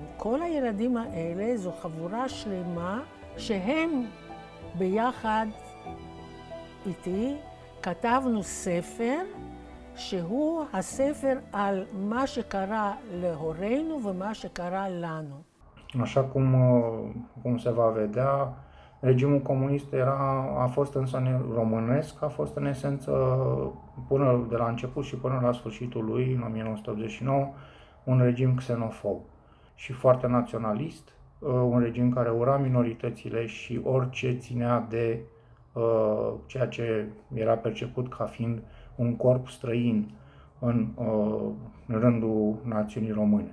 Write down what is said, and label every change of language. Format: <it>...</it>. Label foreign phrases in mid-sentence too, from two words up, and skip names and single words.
<he>כל הילדים האלה זו חבורה שלמה שהם ביחד איתי כתבנו ספר שהוא הספר על מה שקרה להורינו ומה שקרה לנו.</he> <ro>Așa cum se va vedea, regimul comunist a fost însă românesc, a fost în esență până de la început și până la sfârșitul lui, în 1989, un regim xenofob și foarte naționalist, un regim care ura minoritățile și orice ținea de ceea ce era perceput ca fiind un corp străin în rândul națiunii române.</ro>